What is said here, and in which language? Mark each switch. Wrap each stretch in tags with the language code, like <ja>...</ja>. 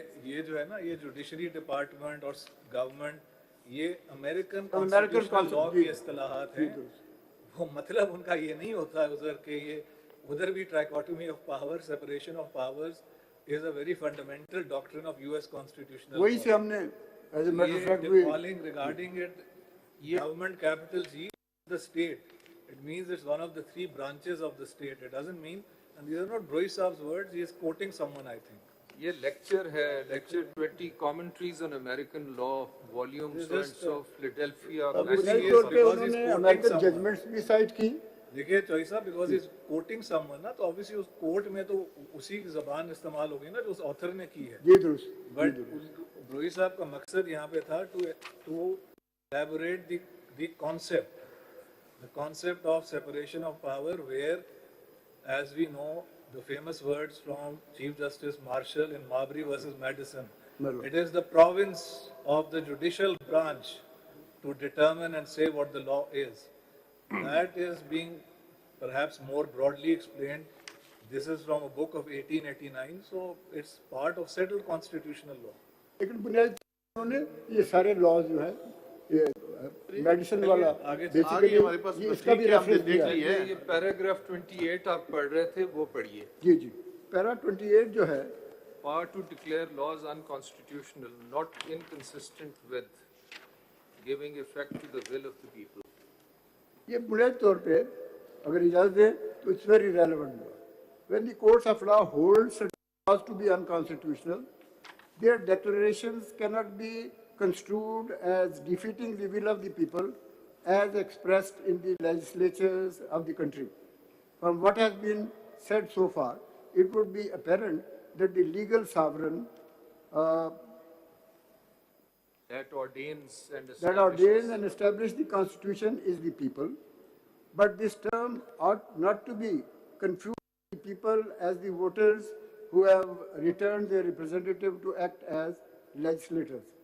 <hi>ये जो है ना ये जुडिशरी डिपार्टमेंट और गवर्नमेंट ये अमेरिकन लॉ की इस्तिलाहात हैं वो मतलब उनका ये नहीं होता है उधर के ये उधर भी trichotomy of power separation of powers</hi> <en>is a very fundamental doctrine of US constitutional</en> <hi>वही</hi> <en>law.</en> <hi>से हमने</hi> <en>as a matter of fact ये calling regarding it government capital G the state it means it's one of the three branches of the state it doesn't mean and these are not Broi Saab's words he is quoting someone I think</en> <hi>ये lecture है lecture</hi> <en>20 commentaries on American law volume so and so Philadelphia</en> <hi>बुनियादी तौर पे उन्होंने American judgements भी site की देखिए choice साहब बिकॉज इज कोटिंग समवन ना तो ऑब्वियसली उस कोर्ट में तो उसी की जबान इस्तेमाल होगी ना जो उस ऑथर ने की है जी दुरुस्त बट ब्रोई साहब का मकसद यहाँ पे था</hi> <en>To elaborate the concept of separation of power where as we know the famous words from chief justice Marshall in Marbury versus Madison it is the province of the judicial branch to determine and say what the law is that is being perhaps more broadly explained. This is from a book of 1889, so it's part of settled constitutional law.</en> <hi>लेकिन बुनियादी उन्होंने ये सारे laws जो है ये medicine वाला आगे हमारे पास इसका भी रेफरेंस देख ली है ये पैराग्राफ 28 आप पढ़ रहे थे वो पढ़िए जी जी पैरा 28 जो है</hi> <en>power to declare laws unconstitutional not inconsistent with giving effect to the will of the people</en> <hi>ये बुनियादी तौर पे अगर इजाजत दें तो</hi> <en>It's very relevant when the courts of law hold laws to be unconstitutional their declarations can not be construed as defeating the will of the people as expressed in the legislatures of the country. From what has been said so far, it would be apparent that the legal sovereign that ordains and that ordains and establish the Constitution is the people. But this term ought not to be confused with the people as the voters who have returned their representative to act as legislators.</en>